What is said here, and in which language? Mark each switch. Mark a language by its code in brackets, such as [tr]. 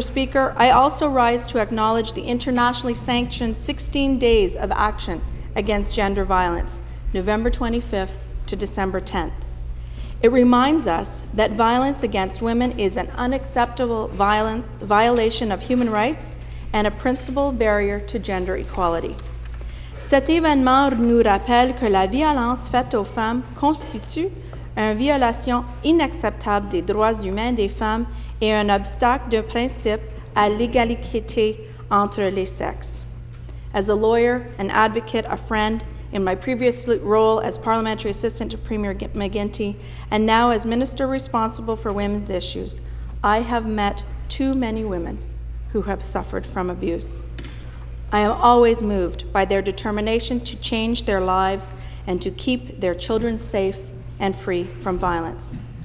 [en] Speaker, I also rise to acknowledge the internationally sanctioned 16 days of action against gender violence, November 25th to December 10th. It reminds us that violence against women is an unacceptable violation of human rights and a principal barrier to gender equality. [fr] Cet événement nous rappelle que la violence faite aux femmes constitue une violation inacceptable des droits humains des femmes et un obstacle de principe à l'égalité entre les sexes. [en] As a lawyer, an advocate, a friend, in my previous role as Parliamentary Assistant to Premier McGuinty, and now as Minister responsible for women's issues, I have met too many women who have suffered from abuse. I am always moved by their determination to change their lives and to keep their children safe and free from violence.